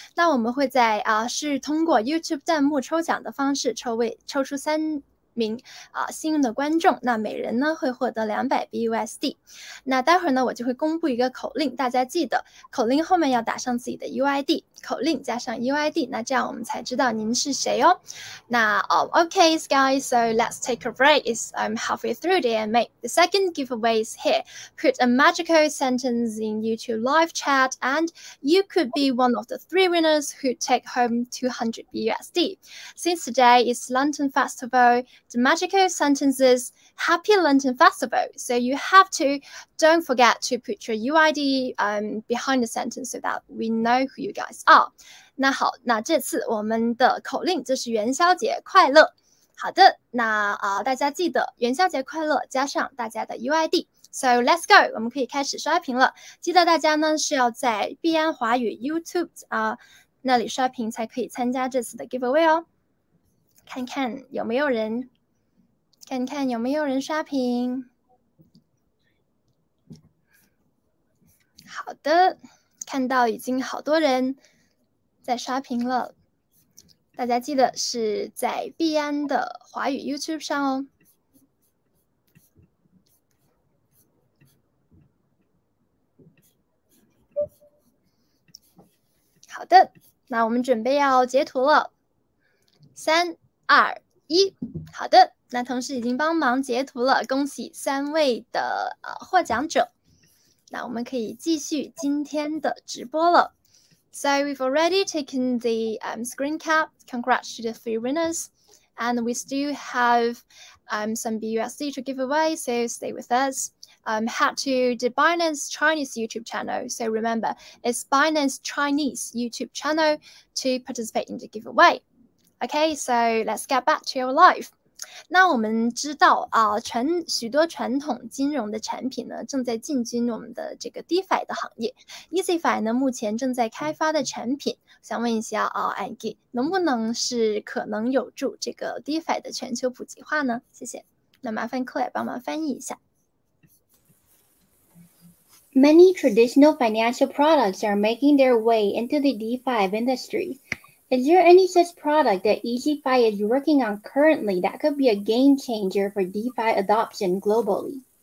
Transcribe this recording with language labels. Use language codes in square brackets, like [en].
[zh] 那我们会在是通过 YouTube 弹幕抽奖的方式抽出3名幸运的观众，那每人呢会获得200BUSD。那待会儿呢我就会公布一个口令，大家记得口令后面要打上自己的 UID， 口令加上 UID， 那这样我们才知道您是谁哦。 [en] 那okay guys, so let's take a break. It's halfway through there, mate. The second giveaway is here. Put a magical sentence in YouTube live chat and you could be one of the 3 winners who take home 200BUSD. Since today is London Festival, the magical sentence is Happy London Festival. So you have to, don't forget to put your UID behind the sentence so that we know who you guys are. [zh] 那好，那这次我们的口令就是元宵节快乐。好的，那大家记得元宵节快乐加上大家的 UID。 [en] So let's go， [zh] 我们可以开始刷屏了。记得大家呢是要在币安华语 YouTube 那里刷屏才可以参加这次的 giveaway 哦。看看有没有人刷屏。好的，看到已经好多人在刷屏了。大家记得是在币安的华语 YouTube 上哦。好的，那我们准备要截图了。3、2、1，好的，那同事已经帮忙截图了，恭喜3位的获奖者。那我们可以继续今天的直播了。 [en] So we've already taken the screen cap. Congrats to the 3 winners. And we still have some BUSD to give away, so stay with us. Head to the Binance Chinese YouTube channel. So remember, it's Binance Chinese YouTube channel to participate in the giveaway. Okay, so let's get back to our live. [zh] 那我们知道许多传统金融的产品呢，正在进军我们的这个 DeFi 的行业。 EasyFi 呢，目前正在开发的产品，想问一下Ankitt，能不能是可能有助这个 DeFi 的全球普及化呢？谢谢。那麻烦 Claire 帮忙翻译一下。 [en] Many traditional financial products are making their way into the DeFi industry. Is there any such product that EasyFi is working on currently that could be a game changer for DeFi adoption globally?